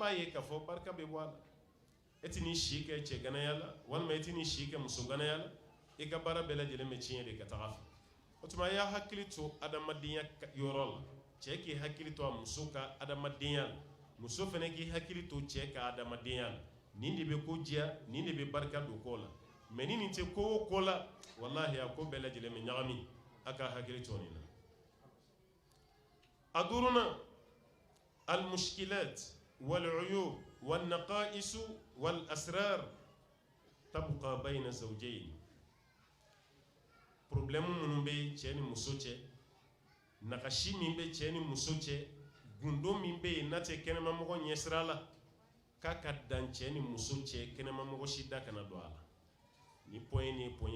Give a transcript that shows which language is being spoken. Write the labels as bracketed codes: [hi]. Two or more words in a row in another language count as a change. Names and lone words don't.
[bm] b'a ye k'a fɔ barika bɛ bɔ a la e tɛ n'i si kɛ cɛ ganaya la walima e tɛ n'i si kɛ muso ganaya la i ka baara bɛɛ lajɛlen bɛ tiɲɛ de ka taga fɛ o tuma a y'a hakili to adamadenya yɔrɔ la cɛ k'i hakili to a muso ka adamadenya la muso fana k'i hakili to cɛ ka adamadenya la nin de bɛ ko diya nin de bɛ barika don ko la mais ni nin tɛ ko o ko la wallahi a ko bɛɛ lajɛlen bɛ ɲagami a ka hakili to nin na [ar] أدورنا المشكلات والعيوب والنقائص والأسرار تبقى بين الزوجين [bm] problème minnu bɛ cɛ ni muso cɛ nagasi min bɛ cɛ ni muso cɛ gundo min bɛ yen n'a tɛ kɛnɛmamɔgɔ ɲɛsira la k'a ka dan cɛ ni muso cɛ kɛnɛmamɔgɔ si da kana don a la ni point ni point